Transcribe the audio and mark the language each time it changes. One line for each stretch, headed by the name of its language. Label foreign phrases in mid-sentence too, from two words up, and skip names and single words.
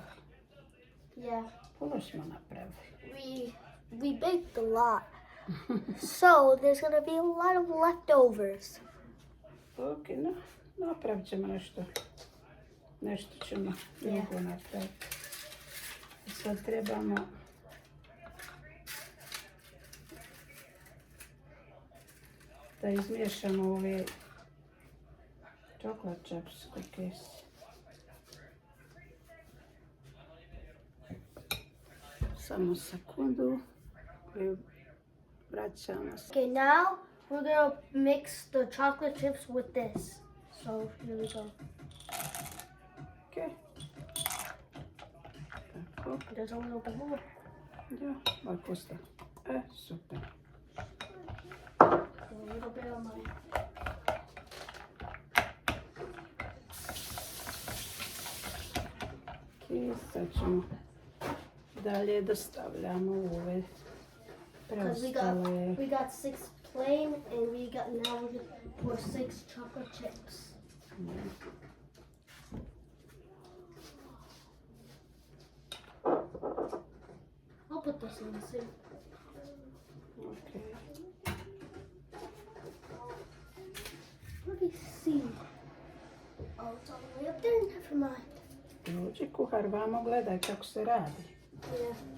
English: Yeah.
Croatian: Puno smo napravili.
English: We baked a lot. So there's gonna be a lot of leftovers. Ok, no,
Croatian: napravit ćemo nešto. Nešto ćemo drugo napraviti. Sad trebamo da izmiješamo ove
English: chocolate chips cookies.
Croatian: Samo sekundu. I vraćamo se.
English: Okay, now we're gonna mix the chocolate chips with this. So here we go.
Croatian: Ok. Tako.
English: There's a little bit more.
Croatian: Ja, ovako ostaje. Super.
English: A little bit of mine.
Croatian: I sad ćemo dalje dostavljamo u ove
English: Because
Croatian: preostale.
English: we got 6 plain and now we're gonna pour 6 chocolate chips. I'll put this in soon. Ok. Let me see. Oh, it's all the way up there. Never mind.
Croatian: Dođi kuhar, vamo gledaj kako se radi.
English: Yeah.